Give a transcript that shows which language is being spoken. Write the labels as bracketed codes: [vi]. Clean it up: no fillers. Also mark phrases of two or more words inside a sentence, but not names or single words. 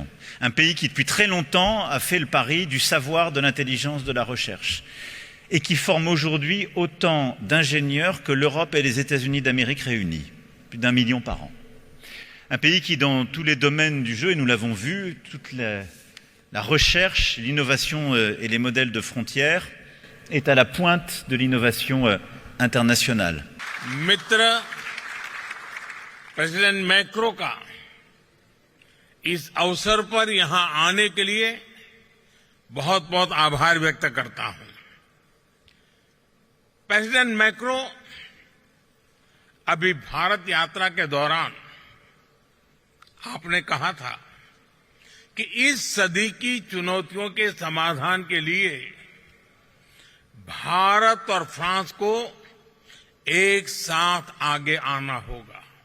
[fr] Un pays qui depuis très longtemps a fait le pari du savoir, de l'intelligence, de la recherche et qui forme aujourd'hui autant d'ingénieurs que l'Europe et les États-Unis d'Amérique réunis, plus d'1 million par an. Un pays qui dans tous les domaines du jeu, et nous l'avons vu, toute la recherche, l'innovation et les modèles de frontières est à la pointe de l'innovation internationale. [hi] मित्र प्रेसिडेंट मैक्रो का इस अवसर पर यहां आने के लिए बहुत बहुत आभार व्यक्त करता हूं। प्रेसिडेंट मैक्रो अभी भारत यात्रा के दौरान आपने कहा था कि इस सदी की चुनौतियों के समाधान के लिए भारत और फ्रांस को एक साथ आगे आना होगा।